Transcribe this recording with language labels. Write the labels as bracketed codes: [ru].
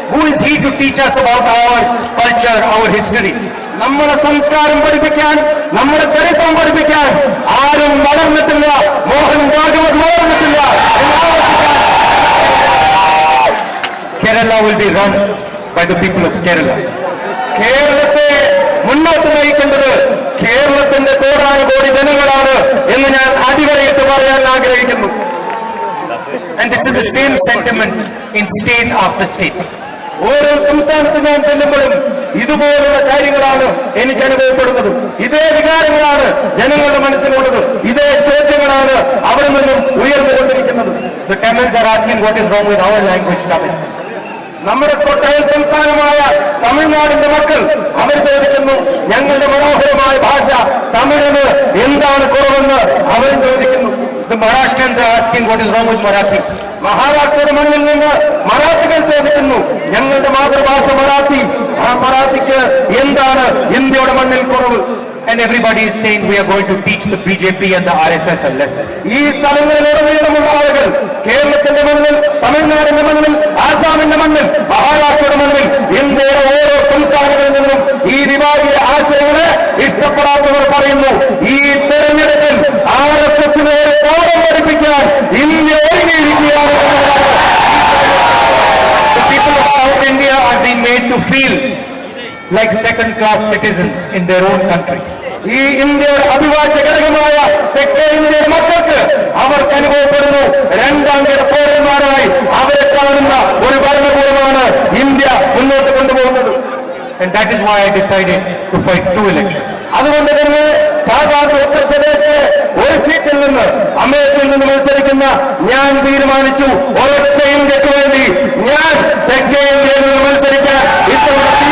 [en] Who is he to teach us about our culture, our history? [ml] നമ്മുടെ സംസ്കാരം പഠിപ്പിക്കാൻ, നമ്മുടെ ചരിത്രം പഠിപ്പിക്കാൻ ആരും വളർന്നിട്ടില്ല. Mohan Bhagwat വളർന്നിട്ടില്ല. [en] Kerala will be run by the people of Kerala. [ml] കേരളത്തെ മുന്നോട്ട് നയിക്കേണ്ടത് കേരളത്തിന്റെ കോടാനുകോടി ജനങ്ങളാണ് എന്ന് ഞാൻ അടിവരയിട്ട് പറയാൻ ആഗ്രഹിക്കുന്നു. [en] And this is the same sentiment in state after state. [ml] ഓരോ സംസ്ഥാനത്ത് ഞാൻ ചെല്ലുമ്പോഴും ഇതുപോലുള്ള കാര്യങ്ങളാണ് എനിക്ക് അനുഭവപ്പെടുന്നത്. ഇതേ വികാരങ്ങളാണ് ജനങ്ങളുടെ മനസ്സിലുള്ളത്. ഇതേ ചോദ്യങ്ങളാണ് അവിടെ നിന്നും ഉയർന്നുകൊണ്ടിരിക്കുന്നത്. [en] The Tamils are asking what is wrong with our language, Tamil. [ml] നമ്മുടെ തൊട്ടയൽ സംസ്ഥാനമായ തമിഴ്നാടിന്റെ മക്കൾ അവർ ചോദിക്കുന്നു, ഞങ്ങളുടെ മനോഹരമായ ഭാഷ തമിഴിന് എന്താണ് കുറവെന്ന് അവർ ചോദിക്കുന്നു. [en] The Maharashtrians are asking what is wrong with Marathi. [ml] മഹാരാഷ്ട്രയുടെ മണ്ണിൽ നിന്ന് മറാത്തികൾ ചോദിക്കുന്നു, ഞങ്ങളുടെ മാതൃഭാഷ മറാത്തി, ആ മറാത്തിക്ക് എന്താണ് ഇന്ത്യയുടെ മണ്ണിൽ കുറവ്? [en] And everybody is saying we are going to teach the BJP and the RSS a lesson. [ml] ഈ സ്ഥലങ്ങളിലുടനീളമുള്ള ആളുകൾ കേരളത്തിന്റെ മണ്ണിൽ, തമിഴ്നാടിന്റെ മണ്ണിൽ, ആസാമിന്റെ മണ്ണിൽ, മഹാരാഷ്ട്രയുടെ മണ്ണിൽ, ഇന്ത്യയുടെ ഓരോ സംസ്ഥാനങ്ങളിൽ നിന്നും ഈ വിഭാഗീയ ആശയങ്ങളെ ഇഷ്ടപ്പെടാത്തവർ പറയുന്നു, ഈ തെരഞ്ഞെടുപ്പിൽ RSSനെ പാഠം പഠിപ്പിക്കാൻ India ഒരുങ്ങിയിരിക്കുകയാണ്. [en] The people of South India are being made to feel like second-class citizens in their own country. [ml] ഈ ഇന്ത്യയുടെ അവിഭാജ്യ ഘടകമായ തെക്കേ ഇന്ത്യയുടെ മക്കൾക്ക് അവർക്ക് അനുഭവപ്പെടുന്നു രണ്ടാം കിട പൗരന്മാരായി അവരെ കാണുന്ന ഒരു ഭരണകൂടമാണ് ഇന്ത്യ മുന്നോട്ട് കൊണ്ടുപോകുന്നത്. [en] And that is why I decided to fight 2 elections. [ml] അതുകൊണ്ട് തന്നെ സാധാരണ ഉത്തർപ്രദേശിലെ ഒരു സീറ്റിൽ നിന്ന് അമേഠിയിൽ നിന്ന് മത്സരിക്കുന്ന ഞാൻ തീരുമാനിച്ചു, ഒരൊറ്റ ഇന്ത്യക്ക് വേണ്ടി ഞാൻ തെക്കേ ഇന്ത്യയിൽ നിന്ന് മത്സരിക്കാൻ ഇത്തവണ